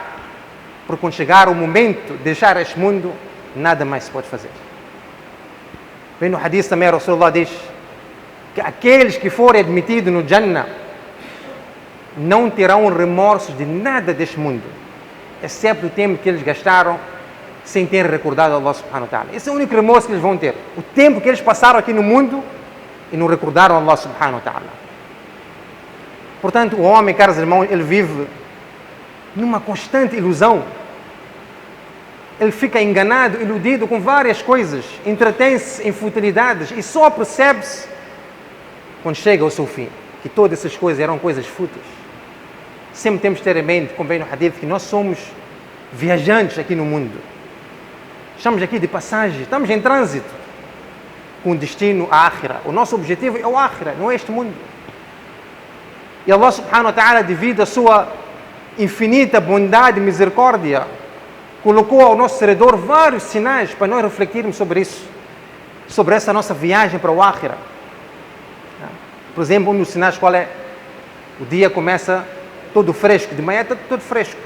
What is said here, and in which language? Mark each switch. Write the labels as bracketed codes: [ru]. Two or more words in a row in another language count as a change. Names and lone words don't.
[pt] Porque quando chegar o momento de deixar este mundo, nada mais se pode fazer. Vem no hadith também, Rasulullah diz que aqueles que forem admitidos no Jannah não terão remorsos de nada deste mundo, exceto o tempo que eles gastaram sem ter recordado Allah [ar] سبحانه وتعالى. [pt] Esse é o único remorso que eles vão ter. O tempo que eles passaram aqui no mundo e não recordaram Allah [ar] سبحانه وتعالى. [pt] Portanto, o homem, caros irmãos, ele vive numa constante ilusão. ele fica enganado, iludido com várias coisas, entretém-se em futilidades e só percebe-se quando chega ao seu fim, que todas essas coisas eram coisas fúteis. Sempre temos que ter em mente, como vem no hadith, que nós somos viajantes aqui no mundo. Estamos aqui de passagem, estamos em trânsito com destino à Akhira. O nosso objetivo é o Akhira, não é este mundo. E Allah [ar] سبحانه وتعالى, [pt] devido à sua infinita bondade e misericórdia, colocou ao nosso redor vários sinais para nós refletirmos sobre isso, sobre essa nossa viagem para o Akhira. Por exemplo, um dos sinais qual é? O dia começa todo fresco, de manhã está todo fresco.